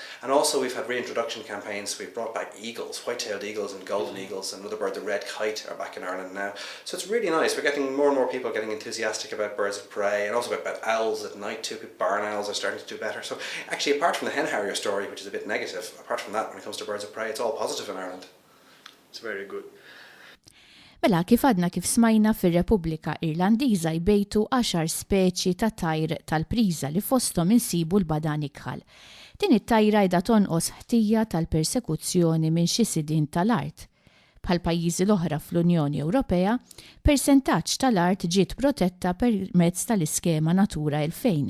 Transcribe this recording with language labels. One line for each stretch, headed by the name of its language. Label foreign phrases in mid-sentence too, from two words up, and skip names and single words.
English: And also we've had reintroduction campaigns. We've brought back eagles, white-tailed eagles and golden eagles, and another bird, the red kite, are back in Ireland now. So it's really nice. We're getting more and more people getting enthusiastic about birds of prey, and also about owls at night too. Barn owls are starting to do better. So actually, apart from the hen harrier story, which is a bit negative, apart from that, when it comes to birds of prey, it's all positive in Ireland. It's very good.
Maltese: Mela kif għadna kif smajna fir-Repubblika Irlandiża jbejtu 10 speċi ta' tajr tal-priża li fosthom insibu l-Bagħdan Ikħal. Din it-tajra jda tonqos ħtija tal-persekuzzjoni minn xi sidien tal-art. Bħal pajjiżi l-oħra fl-Unjoni Ewropea, persentaġġ tal-art ġiet protetta permezz tal-iskema Natura 2000.